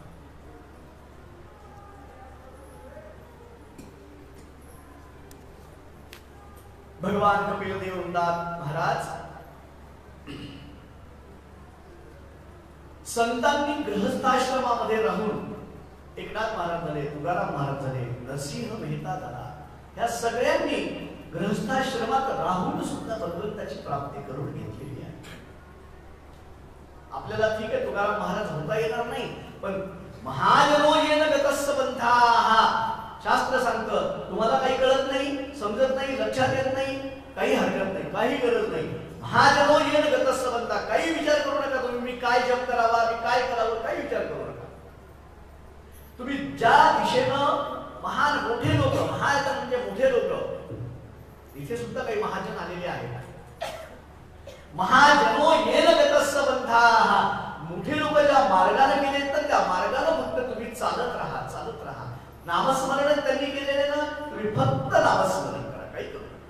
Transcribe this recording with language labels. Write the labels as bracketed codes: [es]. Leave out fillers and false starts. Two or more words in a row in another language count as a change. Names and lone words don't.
[mr] भगवान कपिल देव म्हणतात महाराज, संतांनी गृहस्थाश्रमामध्ये राहून एकनाथ महाराज झाले, तुकाराम महाराज झाले, नरसिंह मेहता झाला, या सगळ्यांनी गृहस्थाश्रमात राहून सुद्धा भगवंताची प्राप्ती करून घेतलेली आहे. आपल्याला ठीक आहे तुकाराम महाराज होता येणार नाही, पण [sa] महाजनो येन गतस्स पंथाः [mr] शास्त्र सांगतं. तुम्हाला काही कळत नाही, समजत नाही, लक्षात येत नाही, काही हरकत नाही, काही गरज नाही. [sa] महाजनो येन गतस्स पंथाः, [mr] काही विचार करू नका तुम्ही मी काय जप करावा, मी काय करावं, काही विचार करू नका. तुम्ही ज्या दिशेनं महान मोठे लोक, महाजन म्हणजे मोठे लोक, इथे सुद्धा काही महाजन आलेले आहेत. [sa] महाजनो येन गतस्स पंथाः, [mr] मोठे लोक ज्या मार्गाने गेले तर त्या मार्गाने फक्त तुम्ही चालत राहा, चालत राहा. नामस्मरण त्यांनी केलेले ना, तुम्ही फक्त नामस्मरण करा, काही करू नका.